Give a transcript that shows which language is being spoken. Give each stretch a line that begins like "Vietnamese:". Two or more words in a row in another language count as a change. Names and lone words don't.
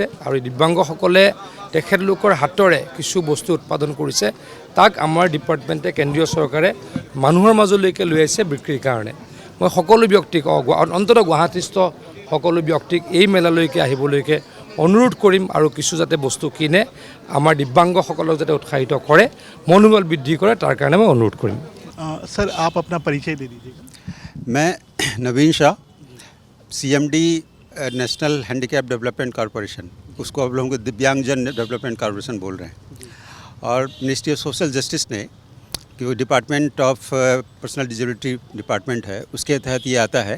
Assamese: আৰু দিব্যাংগসকলে তেখেতলোকৰ হাতৰে কিছু বস্তু উৎপাদন কৰিছে, তাক আমাৰ ডিপাৰ্টমেণ্টে কেন্দ্ৰীয় চৰকাৰে মানুহৰ মাজলৈকে লৈ আহিছে বিক্ৰীৰ কাৰণে। মই সকলো ব্যক্তিক অন্ততঃ গুৱাহাটীস্থ সকলো ব্যক্তিক এই মেলালৈকে আহিবলৈকে অনুৰোধ কৰিম আৰু কিছু যাতে বস্তু কিনে আমাৰ দিব্যাংগসকলক যাতে উৎসাহিত কৰে, মনোবল বৃদ্ধি কৰে, তাৰ কাৰণে মই অনুৰোধ কৰিম।
Hindi: सर आप अपना परिचय दे दीजिएगा। मैं नवीन शाह, CMD नेशनल हैंडीकैप डेवलपमेंट कॉरपोरेशन, उसको अब लोगों को दिव्यांगजन डेवलपमेंट कॉरपोरेशन बोल रहे हैं। और मिनिस्ट्री ऑफ सोशल जस्टिस ने कि वो डिपार्टमेंट ऑफ पर्सनल डिसेबिलिटी डिपार्टमेंट है, उसके तहत ये आता है।